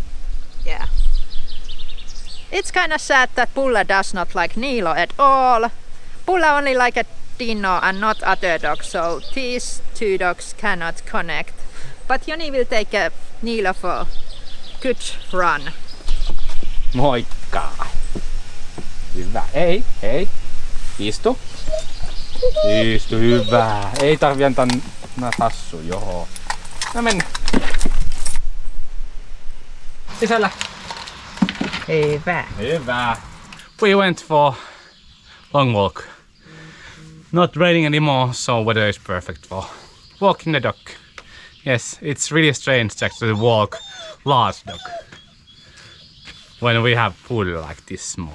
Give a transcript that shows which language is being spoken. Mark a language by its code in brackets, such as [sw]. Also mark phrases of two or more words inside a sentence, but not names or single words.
[en] Yeah. It's kind of sad that Pulla does not like Nilo at all. Pulla only like a Dino and not other dogs, so these two dogs cannot connect. But Joni will take a Nilo for good run. [fi] Moikka! Hyvä. Hei! Istu. Istu, hyvä. Ei tarvi antaa tassu, joo. No mennä. Sisällä. Hyvä. Hyvä. [en] We went for long walk. Not raining anymore, so weather is perfect for walking the dog. Yes, it's really strange to actually walk large dog when we have Pulla like this small.